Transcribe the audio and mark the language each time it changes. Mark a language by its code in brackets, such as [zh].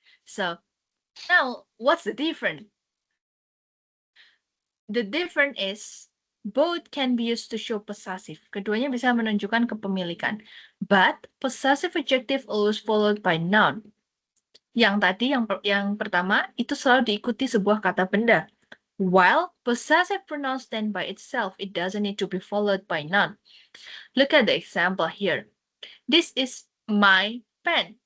[en] So now, what's the difference? The difference is both can be used to show possessive. [id] Keduanya bisa menunjukkan kepemilikan. [en] But possessive adjective always followed by noun. [id] Yang tadi yang pertama itu selalu diikuti sebuah kata benda. [en] While possessive pronoun stand by itself, it doesn't need to be followed by noun. Look at the example here. This is my pen.